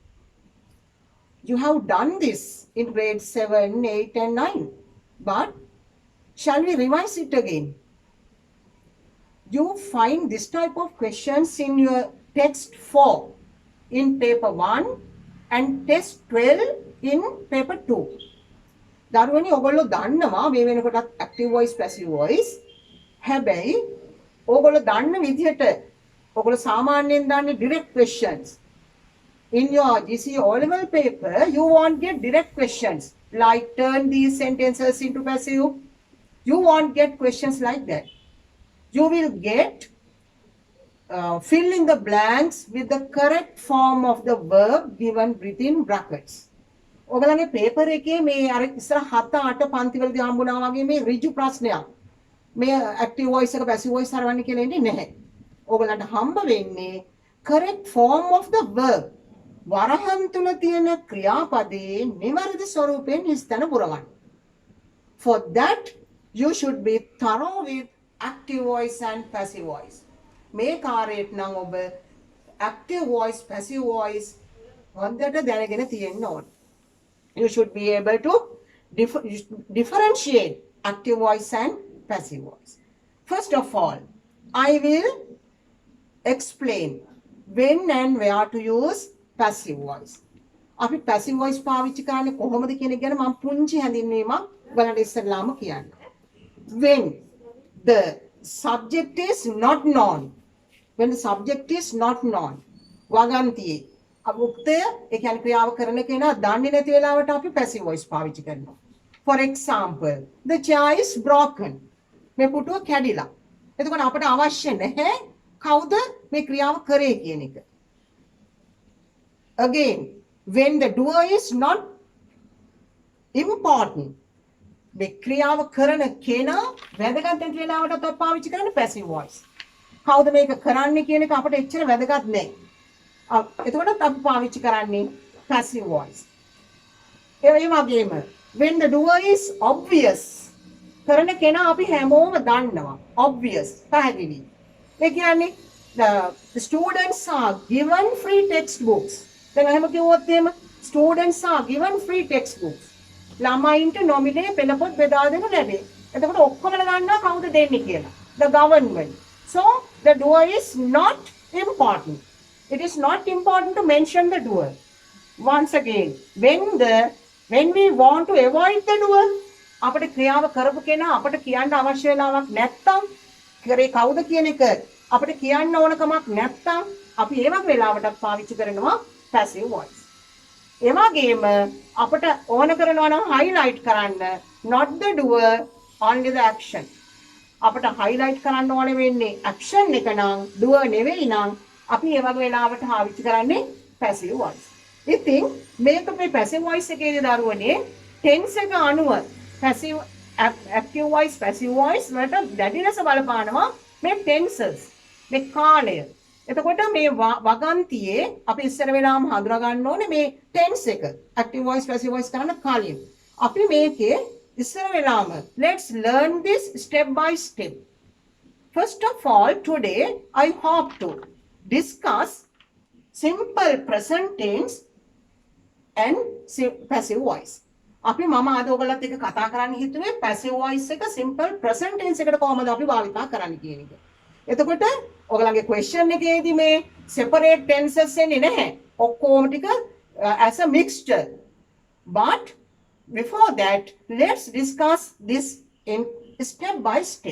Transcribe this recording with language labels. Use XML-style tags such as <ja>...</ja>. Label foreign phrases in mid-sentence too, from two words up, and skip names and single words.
<en>You have done this in grade 7, 8 and 9. But shall we revise it again? You find this type of questions in your text 4 in paper 1 and test 12 in paper 2.</en> <si>දරුවනි ඔයගොල්ලෝ දන්නවා මේ වෙනකොටත්</si> <en>active voice passive voice.</en> <si>හැබැයි ඔයගොල්ලෝ දන්න විදිහට ඔයගොල්ලෝ සාමාන්‍යයෙන් දන්නේ</si> <en>direct questions. In your GCE O-level paper, you won't get direct questions like turn these sentences into passive. You won't get questions like that. You will get fill in the blanks with the correct form of the verb given within brackets.</en> <si>ඔයගලගේ පේපර් එකේ මේ අර ඉස්සර 7 8 පන්තිවලදී හම්බුණා වගේ මේ ඍජු ප්‍රශ්නයක්. මේ</si> <en>active voice</en> <si>එක</si> <en>passive voice</en> <si>හරවන්න කියලා ඉන්නේ නැහැ. ඔයගලන්ට හම්බ වෙන්නේ</si> <en>correct form of the verb.</en> <si>වරහන් තුල තියෙන ක්‍රියාපදයේ නිවැරදි ස්වරූපයෙන් හිස්තැන පුරවන්න.</si> <en>For that you should be thorough with active voice and passive voice.</en> <si>මේ කාර්යයට නම් ඔබ</si> <en>active voice passive voice</en> <si>හොඳට දැනගෙන තියෙන්න ඕන.</si> <en>You should be able to differentiate active voice and passive voice. First of all, I will explain when and where to use passive voice.</en> <si>අපි</si> <en>passive voice</en> <si>පාවිච්චි කරන්නේ කොහොමද කියන එක ගැන මම පුංචි හැඳින්වීමක් ඔයාලට ඉස්සෙල්ලාම කියන්න.</si> <en>When the subject is not known. When the subject is not known.</en> <si>වගන්තියේ උක්තය ඒ කියන්නේ ක්‍රියාව කරන කෙනා දන්නේ නැති වෙලාවට අපි</si> <en>passive voice</en> <si>පාවිච්චි කරනවා.</si> <en>For example, the chair is broken.</en> <si>මේ පුටුව කැඩිලා. එතකොට අපට අවශ්‍ය නැහැ කවුද මේ ක්‍රියාව කරේ කියන එක.</si> <en>Again, when the doer is not important.</en> <si>මේ ක්‍රියාව කරන කෙනා වැදගත් නැති වෙලාවට අපි පාවිච්චි කරන්නේ</si> <en>passive voice.</en> <si>කවුද මේක කරන්නේ කියන එක අපිට එච්චර වැදගත් නැහැ. එතකොට අපි පාවිච්චි කරන්නේ</si> <en>passive voice.</en> <si>ඒ වගේම</si> <en>when the doer is obvious.</en> <si>කරන කෙනා අපි හැමෝම දන්නවා. Obvious. පැහැදිලි. ඒ කියන්නේ</si> <en>the students are given free textbooks.</en> <si>දැන් එහෙම කිව්වොත් එහෙම</si> <en>students are given free textbooks.</en> <si>ළමයින්ට නොමිලේ පෙළපොත් බෙදා දෙනු ලැබේ. එතකොට ඔක්කොමලා දන්නවා කවුද දෙන්නේ කියලා.</si> <en>The government. So the doer is not important. It is not important to mention the doer. Once again, when we want to avoid the doer,</en> <si>අපිට ක්‍රියාව කරපු කෙනා අපිට කියන්න අවශ්‍ය වෙලාවක් නැත්තම් කරේ කවුද කියන එක අපිට කියන්න ඕන කමක් නැත්තම් අපි ඒ වගේ වෙලාවටත් පාවිච්චි කරනවා</si> <en>passive voice.</en> <si>ඒ වගේම අපිට ඕන කරනවා නම් highlight කරන්න</si> <en>not the doer only the action.</en> <si>අපිට highlight කරන්න ඕනේ වෙන්නේ action එක නම් doer නෙවෙයි නම් අපි ඒ වගේ වෙලාවට පාවිච්චි කරන්නේ</si> <en>passive voice.</en> <si>ඉතින් මේක මේ</si> <en>passive voice</en> <si>එකේදී දරුවනේ tense එක අනුව</si> <en>passive active voice passive voice</en> <si>වලට දැඩි ලෙස බලපානවා මේ tenses මේ කාලය. එතකොට මේ වගන්තියේ අපි ඉස්සර වෙලාම හඳුනා ගන්න ඕනේ මේ tense එක</si> <en>active voice passive voice</en> <si>කරන කාලය. අපි මේකේ ඉස්සර වෙලාම</si> <en>let's learn this step by step. First of all, today I hope to discuss simple present tense and passive voice.</en> <si>අපි මම අද ඔයගලත් එක්ක කතා කරන්න හිතුවේ</si> <en>passive voice</en> <si>එක</si> <en>simple present tense</en> <si>එකට කොහොමද අපි භාවිතා කරන්න කියන එක. එතකොට ඔයගලගේ question එකේදී මේ</si> <en>separate tenses</en> <si>එන්නේ නැහැ. ඔක්කොම ටික</si> <en>as a mixture. But before that, let's discuss this in step by step.</en>